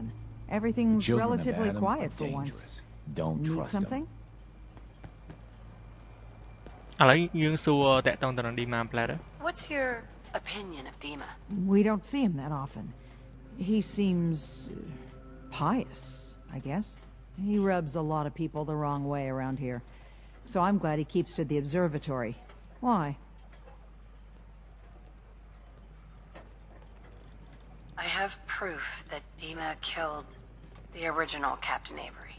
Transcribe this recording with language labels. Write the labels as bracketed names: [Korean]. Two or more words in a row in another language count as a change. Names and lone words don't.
[English] Everything's relatively quiet for once. Don't Need trust something? [Khmer] ឥឡូវយើងសួរតាក់ទងទៅនឹង Dima Platter. [English] What's your opinion of Dima? We don't see him that often. He seems pious, I guess. He rubs a lot of people the wrong way around here. So I'm glad he keeps to the observatory. Why? I have proof that Dima killed the original Captain Avery.